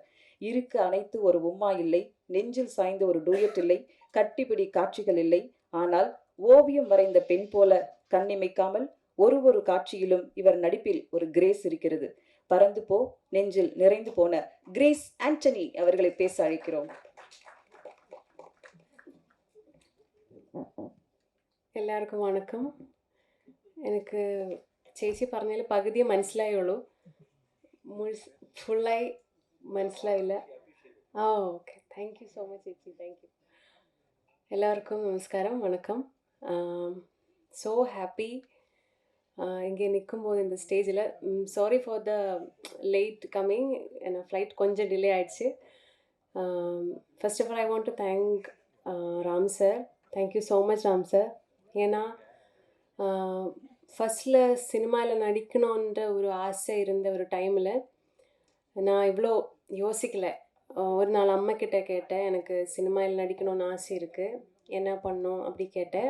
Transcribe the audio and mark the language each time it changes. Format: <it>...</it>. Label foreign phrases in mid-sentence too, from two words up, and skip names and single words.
<ta>இருக்க அணைத்து ஒரு உம்மா இல்லை, நெஞ்சில் சாய்ந்த ஒரு டூயட் இல்லை, கட்டிப்பிடி காட்சிகள் இல்லை. ஆனால் ஓவியம் வரைந்த பெண் போல கண்ணிமைக்காமல் ஒரு காட்சியிலும் இவர் நடிப்பில் ஒரு கிரேஸ் இருக்கிறது. பறந்து போ நெஞ்சில் நிறைந்து போன கிரேஸ் ஆண்டனி அவர்களை பேச அழைக்கிறோம்.</ta> <ml>എല്ലാവർക്കും വണക്കം. എനിക്ക് ചേച്ചി പറഞ്ഞതിൽ പകുതിയെ മനസ്സിലായുള്ളൂ, ഫുള്ളായി മനസ്സിലായില്ല.</ml> <en>okay, thank you so much chechi, thank you.</en> <ml>എല്ലാവർക്കും നമസ്കാരം, വണക്കം.</ml> <en>so happy</en> <ta>இங்கே நிற்கும்போது இந்த ஸ்டேஜில்.</ta> <en>sorry for the late coming,</en> <ta>என் ஃப்ளைட் கொஞ்சம் டிலே ஆகிடுச்சு.</ta> <en>first of all I want to thank Ram sir. thank you so much Ram sir.</en> <ta>ஏன்னா ஃபஸ்ட்டில் சினிமாவில் நடிக்கணுன்ற ஒரு ஆசை இருந்த ஒரு டைமில் நான் இவ்வளோ யோசிக்கலை. ஒரு நாள் அம்மாக்கிட்ட கேட்டேன், எனக்கு சினிமாவில் நடிக்கணும்னு ஆசை இருக்குது, என்ன பண்ணோம் அப்படி கேட்டேன்.</ta>